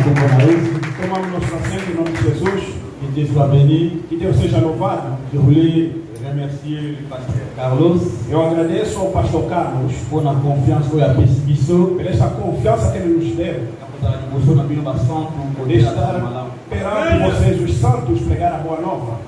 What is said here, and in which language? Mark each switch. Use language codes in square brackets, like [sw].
[pt] Tomamos nosso assento em nome de Jesus. [fr] Que Dieu soit béni. [pt] Que Deus seja louvado. [fr] Je voulais remercier le pasteur Carlos. [pt] Eu agradeço ao pastor Carlos por a confiança que ele perseguiu. Por essa confiança que ele nos deu. De estar perante vocês, os santos, pregar a boa nova.